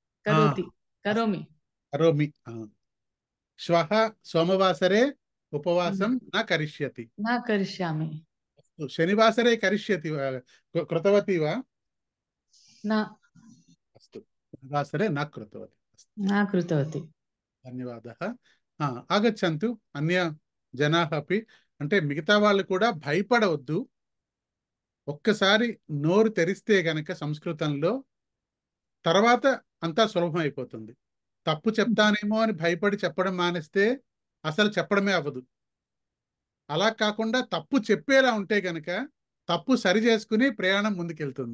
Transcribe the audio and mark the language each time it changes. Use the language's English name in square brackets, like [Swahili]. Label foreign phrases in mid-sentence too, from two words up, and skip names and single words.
[Sanskrit] श्वः सोमवासरे उपवासं न करिष्यति न करिष्यामि शनिवासरे करिष्यति वा कृतवती वा न अस्तु शनिवासरे न कृतवती न कृतवती [Telugu] ధన్యవాదాలు [Sanskrit] ఆగచ్చంతు అన్య జనాः अपि [Telugu] అంటే మిగతా వాళ్ళు కూడా భయపడవద్దు ఒక్కసారి నోరు తెరిస్తే గనక సంస్కృతంలో తర్వాత అంతా సులభం అయిపోతుంది తప్పు చెప్తానేమో అని భయపడి చెప్పడం మానేస్తే అసలు చెప్పడమే అవ్వదు అలా కాకుండా తప్పు చెప్పేలా ఉంటే గనక తప్పు సరి చేసుకుని ప్రయాణం ముందుకెళ్తుంది